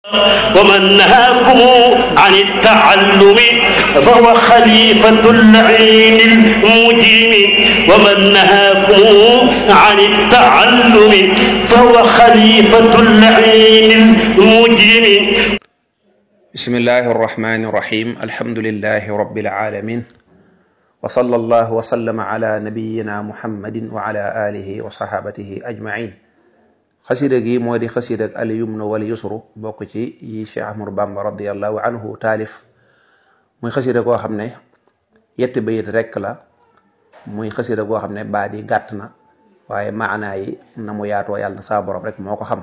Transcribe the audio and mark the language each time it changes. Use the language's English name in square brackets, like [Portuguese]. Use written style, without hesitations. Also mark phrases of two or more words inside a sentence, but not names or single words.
[Arabic] ومن نهاكم عن التعلم فهو خليفة اللعين المجرم ومن نهاكم عن التعلم فهو خليفة اللعين المجرم. بسم الله الرحمن الرحيم. الحمد لله رب العالمين وصلى الله وسلم على نبينا محمد وعلى آله وصحابته أجمعين. [Wolof] xasida gi moo di xasida ak al yumnu wal yusru bokk ci yi Cheikh Ahmadou Bamba [Arabic] رضي الله عنه [Wolof] taalif muy xasida goo xam ne yetti bayit rekk la, muy xasida goo xam ne baat yi gàtt na waaye maanaa yi na mu yaatoo yàlla na saa borom rek moo ko xam.